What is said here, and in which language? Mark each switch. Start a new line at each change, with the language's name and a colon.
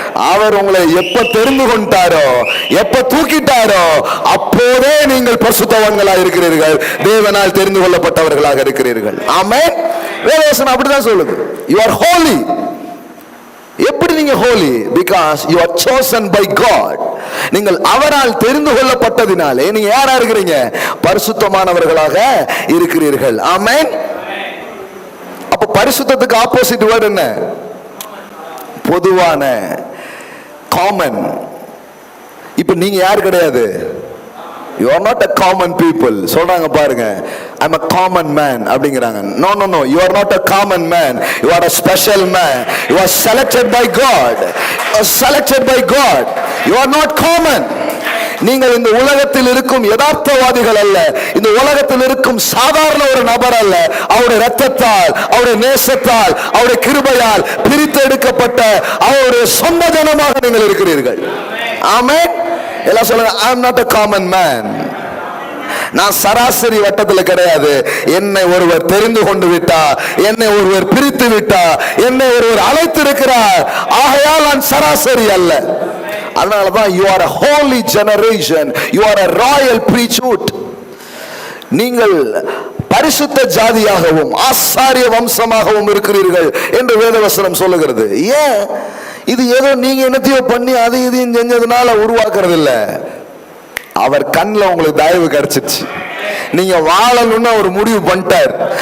Tamil: அவர் உங்களை எப்ப தெரிந்து கொண்டாரோ, எப்ப தூக்கிட்டாரோ, அப்போதே நீங்கள் பரிசுத்தவான்களா இருக்கிறீர்கள், தேவனால் தெரிந்து கொள்ளப்பட்டவர்களாக இருக்கிறீர்கள். ஆமென். வேதவசனம் அப்படிதான் சொல்லுது.
English: You are holy.
Tamil: எப்படி நீங்க holy?
English: Because you are chosen by God.
Tamil: நீங்கள் அவரால் தெரிந்து கொள்ளப்பட்டதினாலே நீங்க யாரா இருக்கிறீங்க? பரிசுத்தமானவர்களாக இருக்கிறீர்கள். ஆமென். அப்ப பரிசுத்தத்துக்கு
English: opposite word
Tamil: என்ன? பொதுவான, காமன். இப்ப நீங்க யார் கிடையாது?
English: You are not a common people.
Tamil: சொல்றாங்க பாருங்க,
English: I'm a common man
Tamil: அப்படிங்கறாங்க.
English: No no no, you are not a common man. You are a special man. You are selected by God. You are selected by God. You are not common.
Tamil: நீங்கள் இந்த உலகத்தில் இருக்கும் யதார்த்தவாதிகள் அல்ல. இந்த உலகத்தில் இருக்கும் சாதாரண ஒரு நபர் அல்ல. அவருடைய இரத்தத்தால், அவருடைய நேசத்தால், அவருடைய கிருபையால் பிரித்து எடுக்கப்பட்ட அவருடைய சொந்த ஜனமாக நீங்கள் இருக்கிறீர்கள். ஆமென். எல்லாம் சொல்லுங்க,
English: I am not a common man.
Tamil: நான் சராசரி வட்டத்தில் கிடையாது. என்னை ஒருவர் தெரிந்து கொண்டு விட்டார், என்னை ஒருவர் பிரித்து விட்டார், என்னை ஒருவர் அழைத்து இருக்கிறார். ஆகையால் நான் சராசரி அல்ல. அதனாலதான்
English: you are a holy generation. You are a royal priesthood.
Tamil: நீங்கள் பரிசுத்த ஜாதியாகவும் ஆசாரிய வம்சமாகவும் இருக்கிறீர்கள் என்று வேதவசனம் சொல்லுகிறது. ஏன்? இது ஏதோ நீங்க என்னத்தையோ பண்ணி அது இதையும் செஞ்சதுனால உருவாக்குறது இல்ல. அவர் கண்ணில் உங்களுக்கு தயவு கிடைச்சிச்சு, நீங்க வாழணும்னு ஒரு முடிவு பண்ணிட்டார்.